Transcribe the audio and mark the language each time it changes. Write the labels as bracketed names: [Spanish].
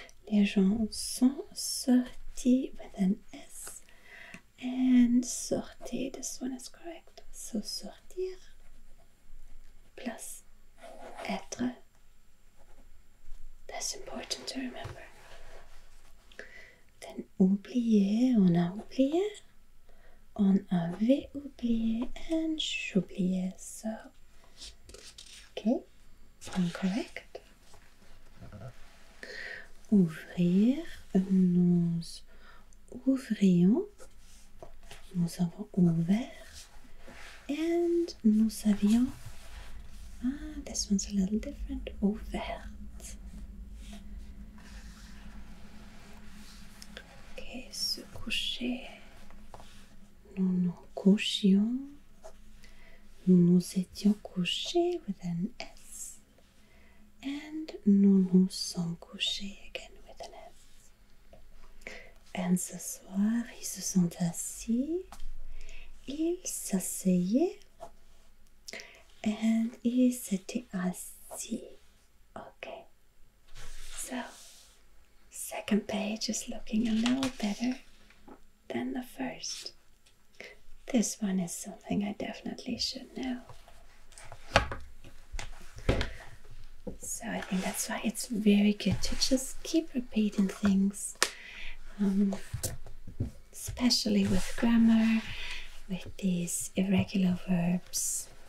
[French] Les gens sont sortis [English] with an S. And sortir, this one is correct. So sortir plus être. That's important to remember. Then [French] oublier, on a oublié. On avait oublié [English] and [French] j'oubliais. [English] So, okay, incorrect. [French] Ouvrir, nous ouvrions. Nous avons ouvert. [English] And [French] nous avions, [English] this one's a little different, [French] ouverte. [English] Okay, [French] se coucher. Nous nous couchions. Nous nous étions couchés [English] with an S. And [French] nous nous sommes couchés, [English] again with an S. And [French] ce soir, ils se sont assis, ils s'asseyaient, [English] and [French] ils s'étaient assis. [English] Okay, so second page is looking a little better than the first. This one is something I definitely should know. So I think that's why it's very good to just keep repeating things, especially with grammar, with these irregular verbs.